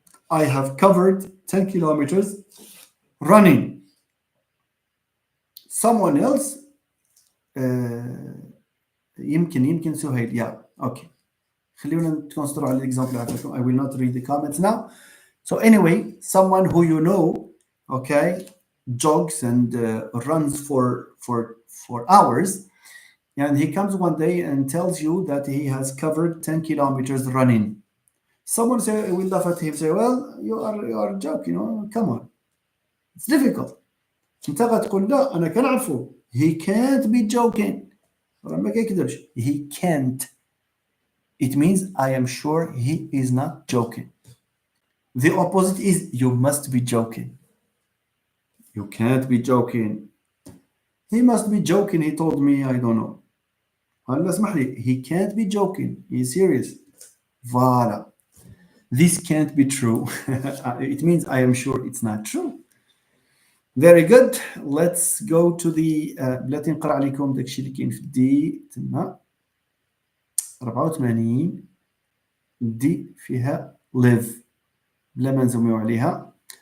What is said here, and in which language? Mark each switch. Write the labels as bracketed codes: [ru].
[en] I have covered 10 kilometers running. Someone else, يمكن سهيل. Yeah, okay. [ar] خلينا نكونسيدرو على الاكزامبل عطيتكم. [en] I will not read the comments now. So anyway, someone who you know, okay, jogs and runs for hours, and he comes one day and tells you that he has covered 10 kilometers running. Someone will laugh at him, say, well, you are joking, come on. It's difficult. [ar] انت غتقول لا انا كنعرفو. [en] He can't be joking. [ar] ما كيكذبش. [en] He can't. It means I am sure he is not joking. The opposite is you must be joking. You can't be joking. He must be joking. He told me, I don't know. He can't be joking. He's serious. Voilà. This can't be true. It means I am sure it's not true. Very good. Let's go to the [ar] بلاتي نقرا عليكم داكشي اللي كاين في دي تما 84 دي فيها live بلا ما نزوميو عليها.